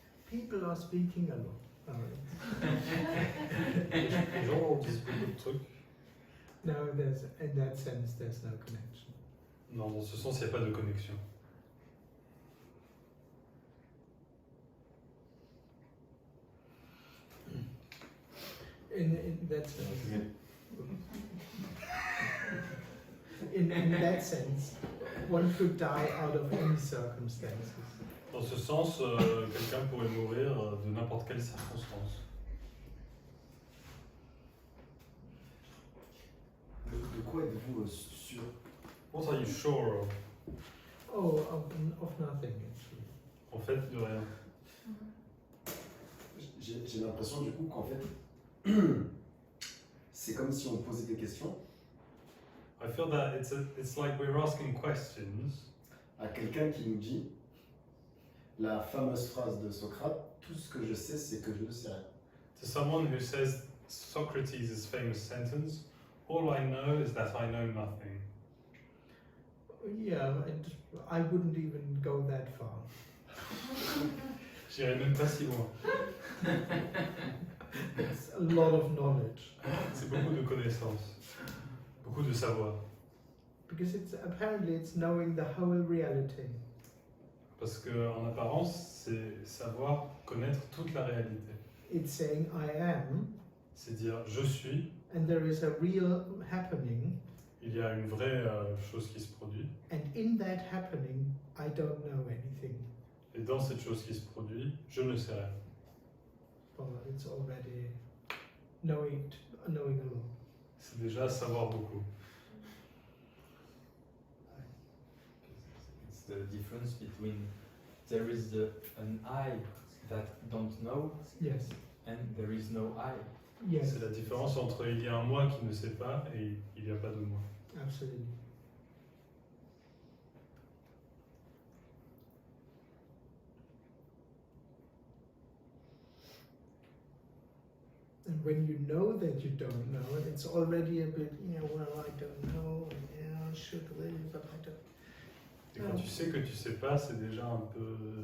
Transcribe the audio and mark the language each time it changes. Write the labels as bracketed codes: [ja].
[en] People are speaking a lot. [fr] Les gens disent beaucoup de trucs. [en] No, in that sense, there's no connection. [fr] Non, dans ce sens, il n'y a pas de connexion. [en] In that sense, in that sense, one could die out of any circumstances. [fr] Dans ce sens, quelqu'un pourrait mourir de n'importe quelle circonstance. De quoi êtes-vous sûr? [en] What are you sure of? Oh, of nothing actually. [fr] En fait, de rien. J'ai l'impression du coup qu'en fait, c'est comme si on posait des questions [en] I feel that it's like we're asking questions [fr] à quelqu'un qui nous dit la fameuse phrase de Socrate, tout ce que je sais, c'est que je ne sais rien. [en] to someone who says Socrates' famous sentence, all I know is that I know nothing. Yeah, and I wouldn't even go that far. [fr] J'irai même pas si loin. [en] It's a lot of knowledge. [fr] C'est beaucoup de connaissances, beaucoup de savoir. [en] Because apparently it's knowing the whole reality. [fr] Parce que en apparence, c'est savoir connaître toute la réalité. [en] It's saying I am, [fr] C'est dire je suis, [en] and there is a real happening, [fr] il y a une vraie chose qui se produit, [en] and in that happening I don't know anything. [fr] et dans cette chose qui se produit, je ne sais rien. [en] Well, it's already knowing a lot. [fr] C'est déjà savoir beaucoup. [en] It's the difference between there is an I that don't know Yes. and there is no I. Yes. [fr] C'est la différence entre il y a un moi qui ne sait pas et il n'y a pas de moi. [en] Absolutely. And when you know that you don't know, it's already a bit, well, I don't know, and I should really, but I don't. [fr] Et quand tu sais que tu sais pas, c'est déjà un peu.